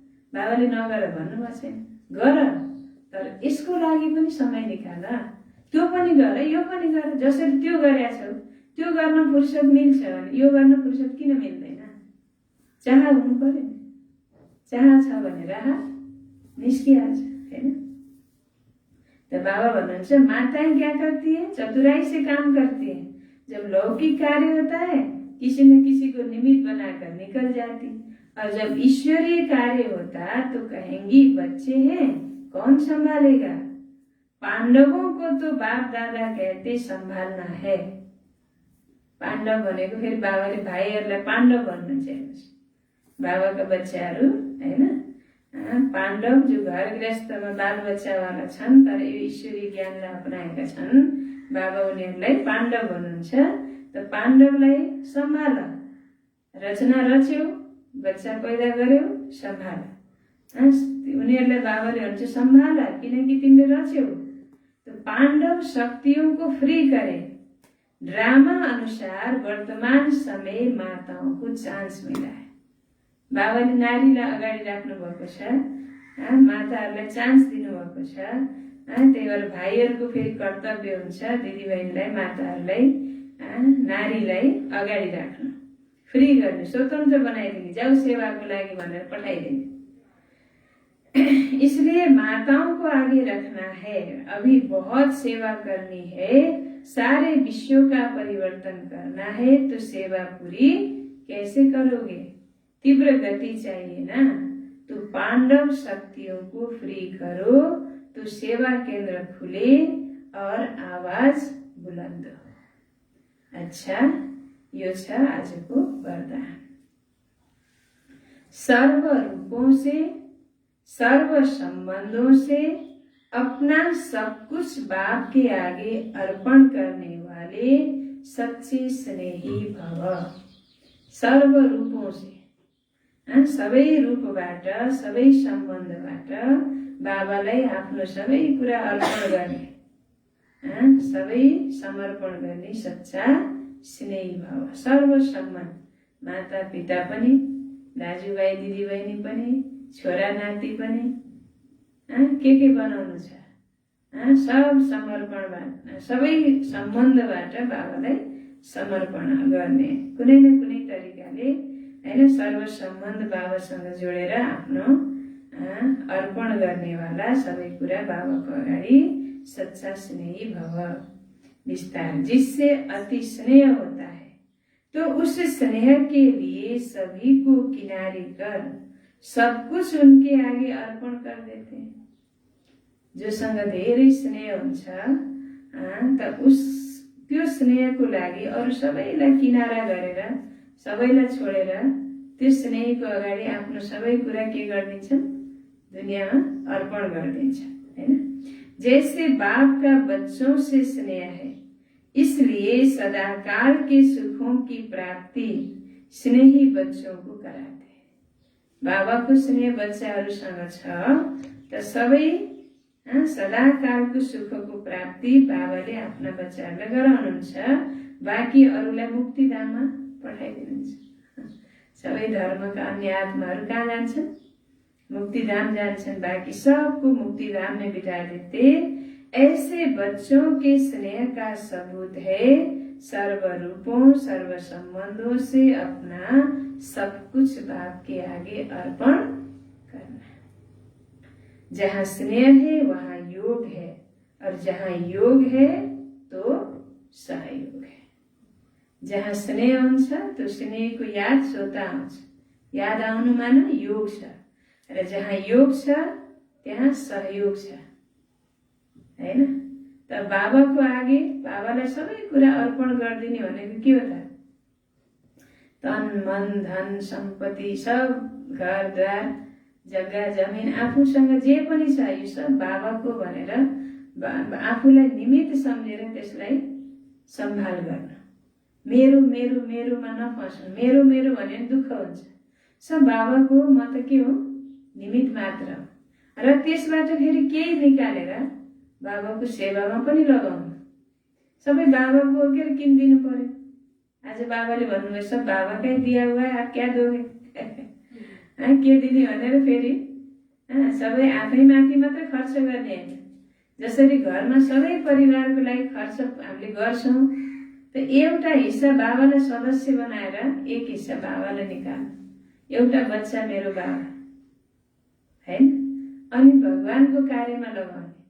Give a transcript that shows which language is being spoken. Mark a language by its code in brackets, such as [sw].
[ne] बाबाले नगर भन्नुभएको छैन, गर, तर यसको लागि पनि समय निकाल, त्यो पनि गर, यो पनि गर। जसरी त्यो गरेका छौ त्यो गर्न फुर्सद मिल्छ भने यो गर्न फुर्सद किन मिल्दैन? चाह हुनु पर्यो नि, चाह छ भने राह निस्किहाल्छ हैन। [hi] तो बाबा [ne] भन्नुहुन्छ [hi] माताएं क्या करती है, चतुराई से काम करती है। जब लौकिक कार्य होता है किसी न किसी को निमित्त बनाकर निकल जाती। और जब ईश्वरीय कार्य होता तो कहेंगी बच्चे हैं, कौन संभालेगा। पांडवों को तो बाप दादा कहते संभालना है। [ne] पाण्डव भनेको फेरि बाबाले भाइहरूलाई पाण्डव भन्नुहुन्छ। बाबाका बच्चाहरू हैन, पाण्डव जो घर गृहस्थमा बाल बच्चावाला छन् तर यो ईश्वरीय ज्ञानलाई अपनाएका छन्, बाबा उनीहरूलाई पाण्डव भन्नुहुन्छ। त पाण्डवलाई सम्भाल, रचना रच्यौ, बच्चा पैदा गर्यौ, सम्भाल। उनीहरूलाई बाबाले भन्छ सम्भाल, किनकि तिमीले रच्यौ। [hi] तो पांडव शक्तियों को फ्री करे। ड्रामा अनुसार वर्तमान समय माताओं को चान्स मिला है। [ne] बाबाले नारीलाई अगाडि राख्नु भएको छ, माताहरूलाई चान्स दिनुभएको छ। त्यही भएर भाइहरूको फेरि कर्तव्य हुन्छ दिदीबहिनीलाई, माताहरूलाई, नारीलाई अगाडि राख्नु, फ्री गर्ने, स्वतन्त्र बनाइदिने, जाऊ सेवाको लागि भनेर पठाइदिने। [hi] इसलिए माताओं को आगे रखना है। अभी बहुत सेवा करनी है, सारे विश्व का परिवर्तन करना है। तो सेवा पूरी कैसे करोगे? तीव्र गति चाहिए ना। तो पांडव शक्तियों को फ्री करो तो सेवा केंद्र खुले और आवाज बुलंद हो। [ne] अच्छा, यो छ आजको वरदान। [hi] सर्व रूपों से, सर्व संबंधों से अपना सब कुछ बाप के आगे अर्पण करने वाले सच्चे स्नेही भव। सर्व रूपों से, [ne] सबै रूपबाट, सबै सम्बन्धबाट बाबालाई आफ्नो सबै कुरा अर्पण गर्ने, सबै समर्पण गर्ने सच्चा स्नेही भव। सर्व सम्बन्ध, माता पिता पनि, दाजुभाइ दिदीबहिनी पनि, छोरा नाति पनि, के बनाउनु छ, सब समर्पणबाट, सबै सम्बन्धबाट बाबालाई समर्पण गर्ने, कुनै न कुनै तरिकाले हैन, सर्व सम्बन्ध बाबासँग जोडेर आफ्नो अर्पण गर्नेवाला, सबै कुरा बाबाको अगाडि सच्चा स्नेही भव। [hi] विस्तार, जिससे अति स्नेह होता है तो उस स्नेह के लिए सभी को किनारे कर सब कुछ उनके आगे अर्पण कर देते हैं। [ne] जोसँग धेरै स्नेह हुन्छ त उस त्यो स्नेहको लागि अरु सबैलाई किनारा गरेर, सबैलाई छोडेर त्यो स्नेहको अगाडि आफ्नो सबै कुरा के गरिदिन्छन्, दुनियामा अर्पण गरिदिन्छ हैन। [hi] जैसे बाप का बच्चों से स्नेह है, इसलिए सदाकाल के सुखों की प्राप्ति स्नेही बच्चों को कराते हैं। [ne] बाबाको स्नेह बच्चाहरूसँग छ त सबै सदाकालको सुखको प्राप्ति बाबाले आफ्ना बच्चाहरूलाई गराउनुहुन्छ। बाँकी अरूलाई मुक्तिधाममा पठाइदिनुहुन्छ। सबै धर्मका अन्य आत्माहरू कहाँ जान्छन्? मुक्तिधाम जान्छन्। [hi] बाकी सबको मुक्तिधाम में बिठा देते। ऐसे बच्चों के स्नेह का सबूत है सर्व रूपों, सर्व संबंधों से अपना सब कुछ बाप के आगे अर्पण करना। जहाँ स्नेह है वहाँ योग है, और जहाँ योग है तो सहयोग है। [ne] जहाँ स्नेह हुन्छ तो स्नेहको याद स्वतः आउँछ। याद आउनु माने योग छ, र जहाँ योग छ त्यहाँ सहयोग छ हैन। त बाबाको आगे बाबालाई सबै कुरा अर्पण गरिदिने भनेको के हो त? तन मन धन सम्पत्ति सब, घरद्वार, जग्गा जमिन, आफूसँग जे पनि छ यो सब बाबाको भनेर आफूलाई निमित्त सम्झेर त्यसलाई सम्भाल गर्न। मेरो मेरो मेरोमा नफस्नु। मेरो मेरो भने दुःख हुन्छ। सब बाबाको, म त के हो, निमित्त मात्र। र त्यसबाट फेरि केही निकालेर बाबाको सेवामा पनि लगाउनु। सबै बाबाको के किनिदिनु पर्यो। आज बाबाले भन्नुभयो [hi] सब बाबाकै दिया हुआ है, आप क्या दोगे? [ne] के दिने भनेर फेरि सबै आफै माथि मात्र खर्च गर्ने हैन। जसरी घरमा सबै परिवारको लागि खर्च हामीले गर्छौं, त एउटा हिस्सा बाबालाई सदस्य बनाएर एक हिस्सा बाबालाई निकाल्नु। एउटा बच्चा मेरो बाबा हैन, अनि भगवानको कार्यमा लगाउने।